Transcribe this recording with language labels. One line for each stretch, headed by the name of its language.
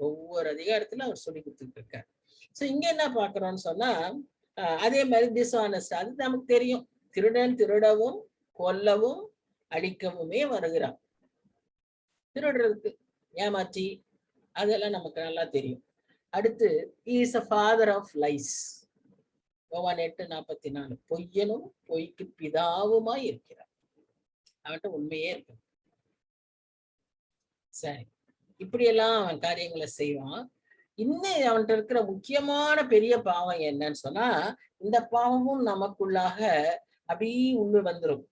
Tamil: ஒவ்வொரு அதிகாரத்துல அவர் சொல்லி கொடுத்துட்டு இருக்காரு. சோ இங்க என்ன பாக்குறோம்னு சொன்னா அதே மாதிரி டிஸ்ஆனஸ்ட், அது நமக்கு தெரியும். திருடன் திருடவும் கொல்லவும் அழிக்கவுமே வருகிறான். திருடுறதுக்கு ஏமாற்றி அதெல்லாம் நமக்கு நல்லா தெரியும். அடுத்து
English: Is a father of lies.
Tamil: யோவான் 8:44, பொய்யனும் பொய்க்கு பிதாவுமாய் இருக்கிறார். அவன்கிட்ட உண்மையே இருக்கு. சரி, இப்படியெல்லாம் அவன் காரியங்களை செய்வான். இன்னும் அவன்கிட்ட இருக்கிற முக்கியமான பெரிய பாவம் என்னன்னு சொன்னா, இந்த பாவமும் நமக்குள்ளாக அப்படியே உள்ள வந்துடும்.